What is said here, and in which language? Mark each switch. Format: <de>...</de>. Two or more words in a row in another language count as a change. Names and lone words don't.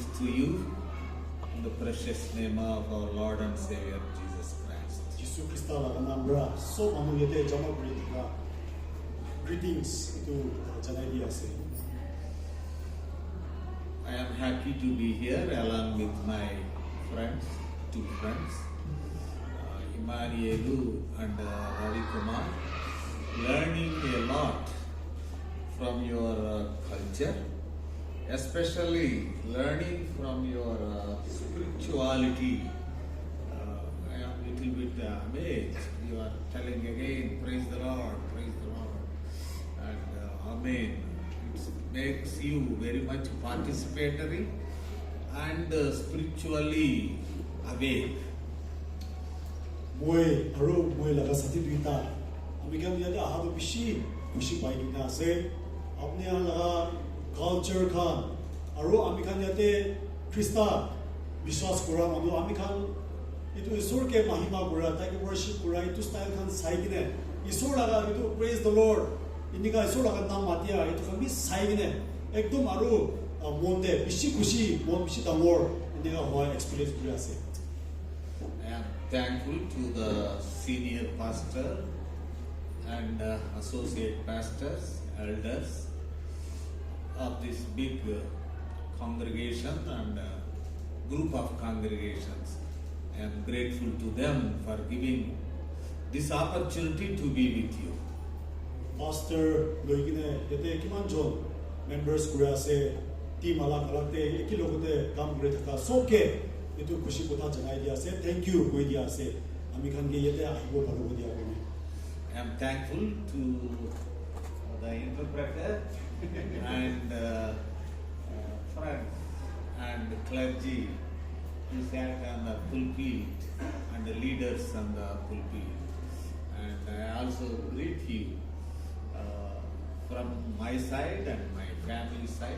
<en>to you in the precious name of our Lord and Savior Jesus Christ.</en> <nag>Yesus Kristus laga namra so anu yete jama kritika greetings itu janai dia ase.</nag> <en>I am happy to be here along with my friends, two friends, Emmanuelu and Ravi Kumar, learning a lot from your culture, especially learning from your spirituality. I am a little bit amazed. You are telling again, praise the Lord, and Amen. It makes you very much participatory and spiritually awake.</en> <nag>Moi laga sati duita. Amikam yate ahadu bishi pai duita ase. अपने यहाँ लगा कल्चर खान आरो आमी खान याते ख्रिस्ता विश्वास करा मानो आमी खान इतो ईश्वर के महिमा करा ताकि वर्शिप करा इतो स्टाइल खान साइकिने ईश्वर लगा इतो</nag> <en>praise the Lord</en> <nag>इनका ईश्वर लगा नाम मातिया इतो खान भी साइकिने एकदम आरो मोंदे बिशी खुशी मोन बिशी तंगोर इनका हुआ एक्सपीरियंस करा से</nag> <en>I am thankful to the senior pastor and associate pastors, elders of this big congregation and group of congregations. I am grateful to them for giving this opportunity to be with you.</en> <nag>Pastor loigine yete kimanjon members kurase team alak alak te ekilogote kam kure thaka soke itu khushi kotha janai dia ase</nag> <en>thank you</en> <nag>koi dia ase ami khan ge yete ahibo bhalo dia kone</nag> <en>I am thankful to the interpreter and friends and clergy who sat on the pulpit and the leaders on the pulpit. And I also greet you from my side and my family side.</en>